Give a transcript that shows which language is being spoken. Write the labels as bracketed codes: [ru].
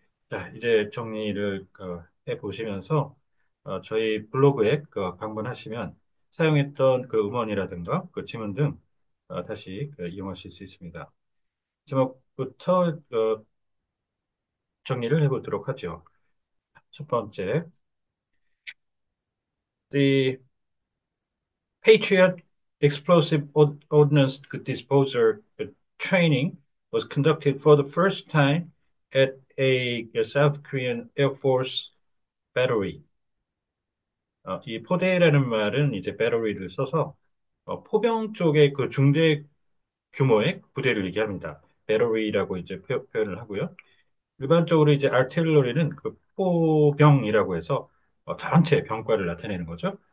[ko] 자, 이제 정리를 해 보시면서 저희 블로그에 방문하시면 사용했던 그 음원이라든가 그 지문 등 다시 이용하실 수 있습니다. 제목부터 정리를 해보도록 하죠. [en] 첫 번째, The Patriot Explosive Ordnance Disposer training was conducted for the first time at a South Korean Air Force battery. [ko] 이 포대라는 말은 이제 배터리를 써서 포병 쪽의 그 중대 규모의 부대를 얘기합니다. 배터리라고 이제 표현을 하고요. 일반적으로 이제 artillery는 그 포병이라고 해서 전체 병과를 나타내는 거죠.